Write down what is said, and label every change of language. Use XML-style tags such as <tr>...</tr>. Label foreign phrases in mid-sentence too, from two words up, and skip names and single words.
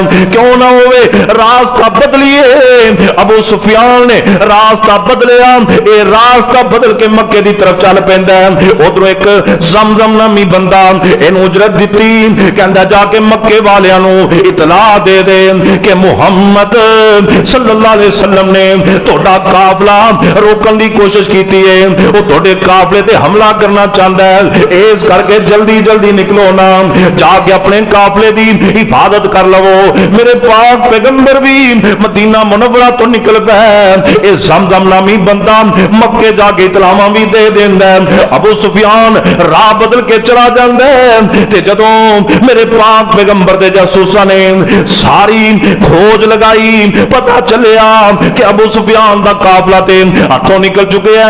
<pa>کیوں نا ہووے راستہ بدلیے. ابو سفیان نے راستہ بدلیا، یہ راستہ بدل کے مکے کی طرف چل پیندا ہے. اودھروں ایک زمزم نامی بندہ ایہنوں اجرت دتی، کہندا جاکے مکے والیاں نوں اطلاع دے دے کہ محمد</pa> <ar>صلى الله عليه وسلم</ar> <pa>نے تہاڈا قافلہ روکن کی کوشش کی ہے، وہ تہاڈے قافلے تے حملہ کرنا چاہتا ہے، اس کر کے جلدی جلدی نکلو نا، جاکے اپنے قافلے کی حفاظت کر لوو. میرے پاک پیغمبر بھی مدینہ منورہ تو نکل پے، زمزم نامی بندہ مکے جاکے اطلاعواں بھی دے دیندا. ابو سفیان راہ بدل کے چلا جاندا ہے، تے جدوں میرے پاک پیغمبر دے جاسوساں نے ساری کھوج لگائی، پتا چلیا کہ ابو سفیان دا قافلہ تے ہتھوں نکل چکے ہیں.</pa>